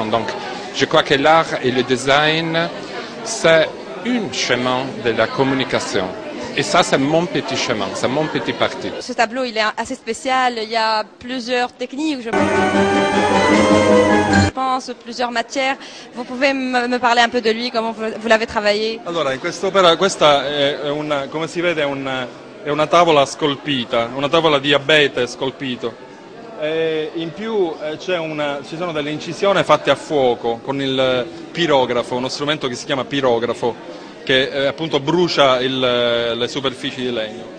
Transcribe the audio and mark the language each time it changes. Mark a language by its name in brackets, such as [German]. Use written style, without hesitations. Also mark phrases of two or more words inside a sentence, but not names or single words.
[French] Donc, je crois que l'art et le design, c'est un chemin de la communication. Et ça, c'est mon petit chemin, c'est mon petit parti. Ce tableau, il est assez spécial. Il y a plusieurs techniques, je pense, plusieurs matières. Vous pouvez me parler un peu de lui, comment vous l'avez travaillé? [Italian] Allora, in quest'opera, questa è come si vede, è una tavola scolpita, una tavola di abete scolpito. E in più ci sono delle incisioni fatte a fuoco con il pirografo, uno strumento che si chiama pirografo, che appunto brucia le superfici di legno.